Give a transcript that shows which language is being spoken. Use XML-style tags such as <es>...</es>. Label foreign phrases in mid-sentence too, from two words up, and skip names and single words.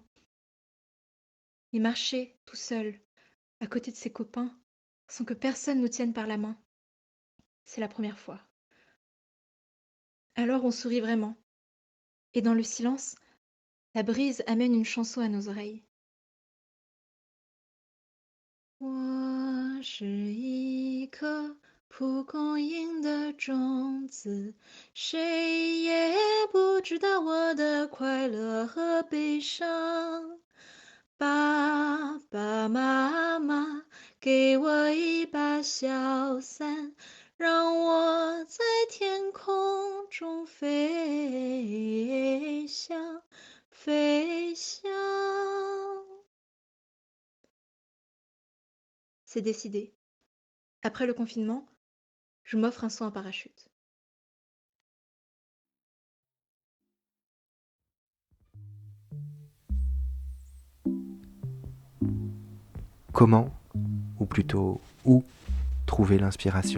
<fr>Et marcher tout seul, à côté de ses copains, sans que personne nous tienne par la main, c'est la première fois. Alors on sourit vraiment. Et dans le silence, la brise amène une chanson à nos oreilles.</fr> <zh>我是一颗蒲公英的种子，谁也不知道我的快乐和悲伤。爸爸妈妈给我一把小伞，让我在天空中飞翔，飞翔。</zh> <fr>C'est décidé. Après le confinement, je m'offre un saut en parachute. Comment, ou plutôt où, trouver l'inspiration?</fr>